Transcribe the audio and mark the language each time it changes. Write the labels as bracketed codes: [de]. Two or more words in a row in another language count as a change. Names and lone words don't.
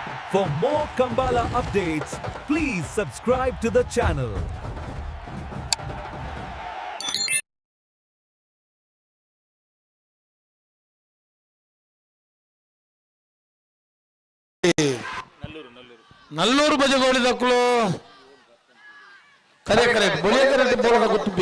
[en] For more Kambala updates, please subscribe to the channel. [tcy] ನಲ್ಲೂರು ಬಜಗೋಳಿ ದಕ್ಕಲು ಕರೆ ಕರೆಕ್ಟ್ ಬೊಲಿಯ ಕರೆಕ್ಟ್ ಬೋಲದ ಗುತ್ತುಪಿ